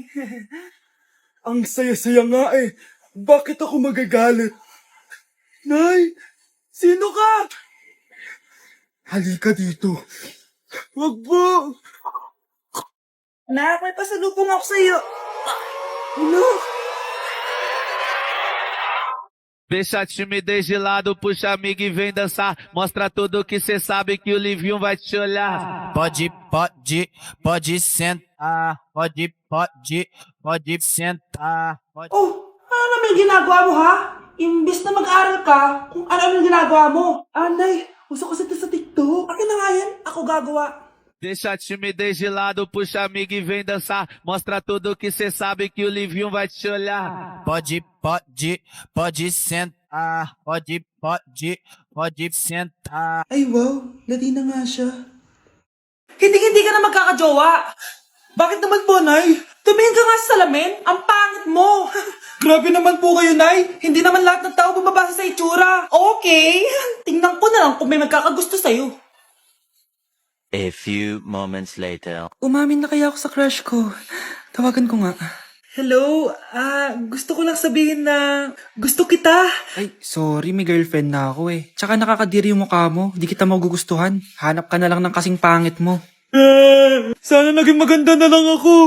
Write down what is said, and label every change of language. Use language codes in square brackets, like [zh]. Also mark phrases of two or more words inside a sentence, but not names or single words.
[tl] Ang saya-saya nga eh. Bakit ako magagalit? Nay, sino ka? Halika dito. Wag po. Nak, may pasalubong ako sa'yo. Ano? [pt] Deixa a timidez de lado, puxa amigo e vem dançar. Mostra tudo que cê sabe que o Livinho vai te olhar. Pode sentar. Pode sentar. [tl] Oh, ano naman yung ginagawa mo, ha? Imbis na mag-aral ka, kung ano yung ginagawa mo. Nay, gusto ko sa TikTok. Akin na nga yan, ako gagawa. Deixa a timidez de lado, puxa amigo e vem dançar. Mostra tudo que cê sabe que o Livinho vai te olhar. Pode sentar. Pode sentar. Ay, wow, Latina nga siya. Hindi ka na magkakajowa. Bakit naman po, Nay? Tumingin ka nga sa salamin. Ang pangit mo. Grabe naman po kayo, Nay. Hindi naman lahat ng tao bumabasa sa itsura. Okay. Tingnan ko na lang kung may magkakagusto sa'yo. [en] A few moments later. [tl] Umamin na kaya ako sa crush ko. Tawagan ko nga. Hello, gusto ko lang sabihin na gusto kita. Ay, sorry, may girlfriend na ako eh. Tsaka nakakadiri yung mukha mo, di kita magugustuhan. Hanap ka na lang ng kasing pangit mo. Sana naging maganda na lang ako.